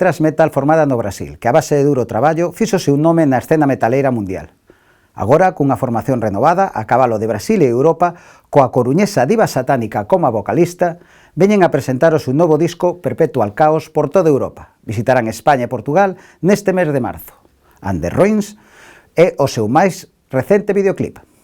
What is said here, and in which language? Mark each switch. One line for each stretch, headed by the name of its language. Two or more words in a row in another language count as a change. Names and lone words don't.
Galician: thrash metal formada no Brasil, que a base de duro traballo fíxose un nome na escena metaleira mundial. Agora, cunha formación renovada, a cabalo de Brasil e Europa, coa coruñesa diva satánica como a vocalista, veñen a presentar o seu novo disco Perpetual Caos por toda Europa. Visitarán España e Portugal neste mes de marzo. And the Ruins é o seu máis recente videoclip.